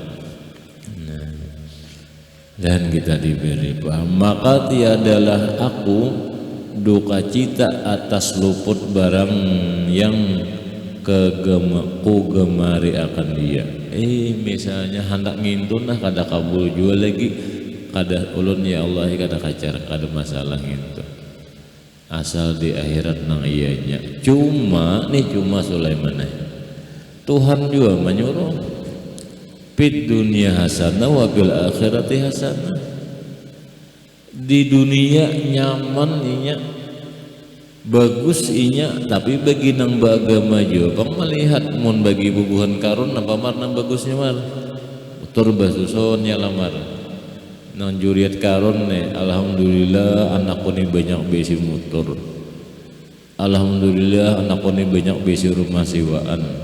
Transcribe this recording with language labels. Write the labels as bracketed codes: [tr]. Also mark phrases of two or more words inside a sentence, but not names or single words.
[bjn] Nah, dan kita diberi paham maka tiadalah aku duka cita atas luput barang yang ku gemari akan dia. Misalnya hendak ngintun nah kada kabul juga lagi kada ulun ya Allah kada kacar kada masalah gitu asal di akhirat nang iyanya. Cuma Sulaiman Tuhan juga menyuruh [ar] في الدنيا حسنة وبالآخرة حسنة. [bjn] Di dunia nyaman inya bagus inya tapi bagi nang beragama juga pang melihat mun bagi bubuhan karun apa mar nang bagusnya mar tur basuson lamar nang juriat karun nih alhamdulillah anakku nih banyak besi motor, alhamdulillah anakku nih banyak besi rumah sewaan.